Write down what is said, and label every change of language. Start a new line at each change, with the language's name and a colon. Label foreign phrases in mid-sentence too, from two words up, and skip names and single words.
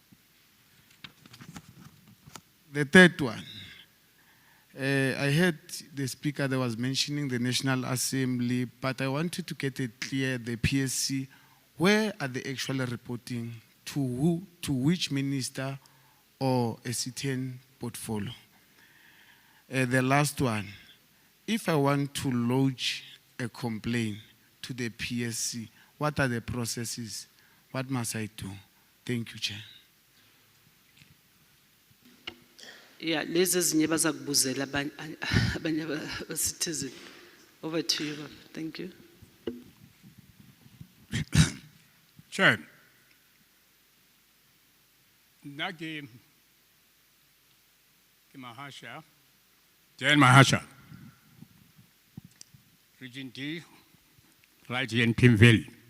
English: The third one, I heard the speaker that was mentioning the National Assembly, but I wanted to get it clear, the PSC, where are they actually reporting to who, to which minister or a certain portfolio? The last one, if I want to lodge a complaint to the PSC, what are the processes? What must I do? Thank you, Chair. Yeah,
Zulu: lezi ezinye bazakubuzela abanye citizen.
English: Over to you, Baba. Thank you. Chair, Nagi Mahasha, Jan Mahasha, Region D, right here in Pimville.